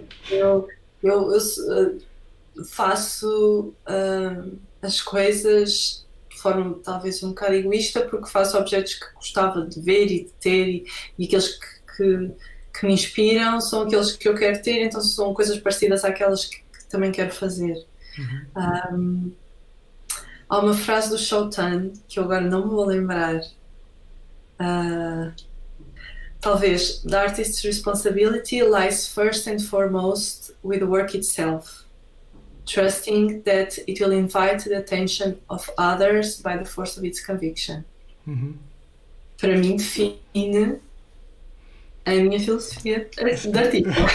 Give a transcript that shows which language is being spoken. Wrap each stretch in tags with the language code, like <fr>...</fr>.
<pt>Eu faço as coisas de forma talvez um bocado egoísta, porque faço objetos que gostava de ver e de ter, e aqueles que me inspiram são aqueles que eu quero ter, então são coisas parecidas àquelas que também quero fazer. Há uma frase do Shotan que eu agora não me vou lembrar. Talvez,</pt> <en>the artist's responsibility lies first and foremost with the work itself, trusting that it will invite the attention of others by the force of its conviction.</en> <pt>Para mim, define a minha filosofia de artista.</pt>